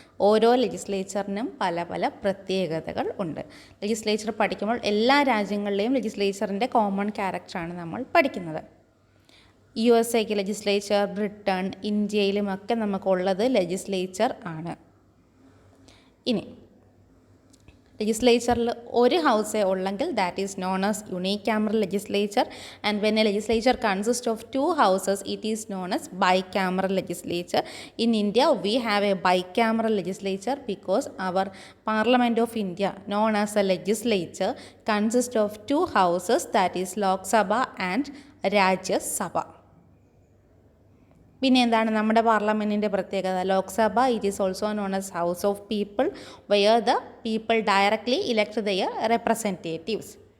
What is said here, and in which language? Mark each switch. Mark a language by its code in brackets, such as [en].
[ml] ഓരോ ലെജിസ്ലേച്ചറിനും പല പല പ്രത്യേകതകൾ ഉണ്ട്. ലെജിസ്ലേച്ചർ പഠിക്കുമ്പോൾ എല്ലാ രാജ്യങ്ങളിലെയും ലെജിസ്ലേച്ചറിൻ്റെ കോമൺ ക്യാരക്ടറാണ് നമ്മൾ പഠിക്കുന്നത്. USA ലെജിസ്ലേച്ചർ, ബ്രിട്ടൻ, ഇന്ത്യയിലുമൊക്കെ നമുക്കുള്ളത് ലെജിസ്ലേച്ചർ ആണ്. ഇനി ലെജിസ്ലേച്ചറിൽ ഒരു ഹൗസേ ഉള്ളെങ്കിൽ [en] That is known as unicameral legislature, and when a legislature consists of two houses it is known as bicameral legislature. In India we have a bicameral legislature because our Parliament of India, known as a legislature, consists of two houses, that is Lok Sabha and Rajya Sabha. [ml] പിന്നെ എന്താണ് നമ്മുടെ പാർലമെൻറ്റിൻ്റെ പ്രത്യേകത? [en] Lok Sabha it is also known as house of people, where the people directly elect there representatives.